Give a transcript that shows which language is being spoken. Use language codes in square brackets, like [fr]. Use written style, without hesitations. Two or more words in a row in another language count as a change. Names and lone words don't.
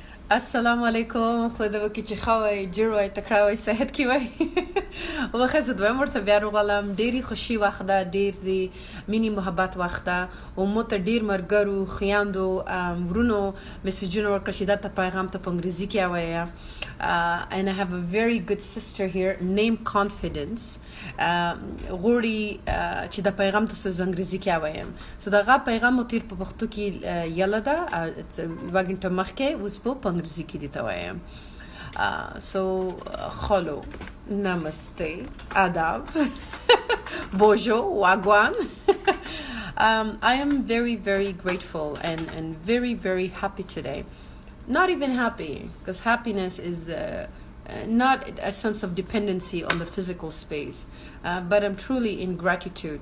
[ps] السلام علیکم خدا وکړي چې ښه وئ جوړ وئ تکړه وئ صحت کې وئ وښه زه دویم ورته بیا راغلم. ډېرې خوشي وخت ده، ډېر د مینې محبت وخت ده او مو ته ډېر ملګرو خویندو ورونو میسیجونه وکړه چې دا ته پیغام ته په انګریزي کې ووایه. [en] And I have a very good sister here named Confidence [ps] غواړي چې دا پیغام ته زه انګریزي کې ووایم. سو دغه پیغام مو تیر په پښتو کې یله ده دوه ګنټه مخکې اوس په انګریزي کې دې ته وایم. [en] So hello, namaste, adab, bonjour, wagwan. I am very, very grateful and very, very happy today. Not even happy, because happiness is not a sense of dependency on the physical space, but I'm truly in gratitude.